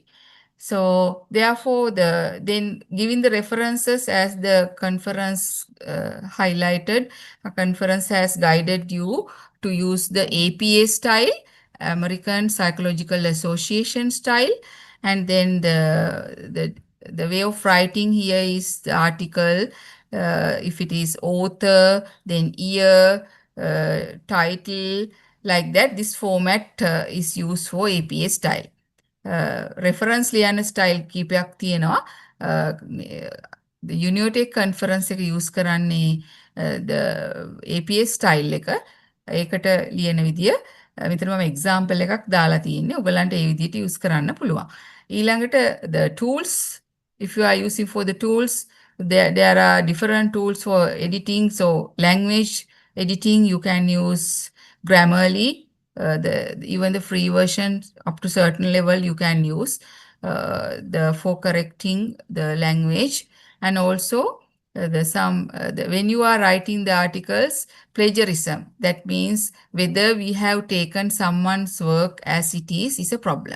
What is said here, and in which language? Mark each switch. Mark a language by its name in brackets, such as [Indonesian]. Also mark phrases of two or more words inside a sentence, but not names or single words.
[English] So therefore, then giving the references as the conference highlighted, a conference has guided you to use the APA style, American Psychological Association style, and then the way of writing here is the article. If it is author, then year, title, like that. This format is used for APA style. Reference ලියන style කීපයක් තියෙනවා. The Unitec conference එක use කරන්නේ the APA style එක. [Sinhala] ඒකට ලියන විදිය මෙතන මම example එකක් දාලා තියෙන්නේ. ඔයගලන්ට ඒ විදියට use කරන්න පුළුවන්. [English] ඊළඟට the tools, if you are using for the tools, there are different tools for editing. So language editing, you can use Grammarly. Even the free version up to certain level you can use for correcting the language, and also when you are writing the articles, plagiarism, that means whether we have taken someone's work as it is a problem.